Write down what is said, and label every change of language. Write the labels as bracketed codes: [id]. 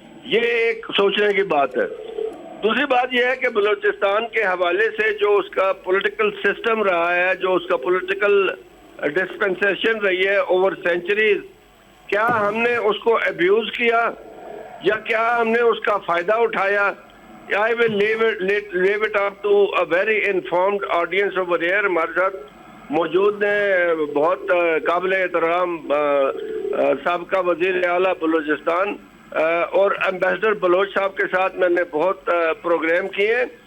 [ur] یہ ایک سوچنے کی بات ہے. دوسری بات یہ ہے کہ بلوچستان کے حوالے سے جو اس کا پولیٹیکل سسٹم رہا ہے, جو اس کا پولیٹیکل ڈسپنسیشن رہی ہے [en] over centuries, [ur] کیا ہم نے اس کو ابیوز کیا یا کیا ہم نے اس کا فائدہ اٹھایا. [en] I will leave it up to a very informed audience over here. [ur] ہمارے ساتھ موجود ہیں بہت قابل احترام سابقہ وزیر اعلیٰ بلوچستان اور ایمبیسڈر بلوچ صاحب کے ساتھ میں نے بہت پروگرام کیے ہیں.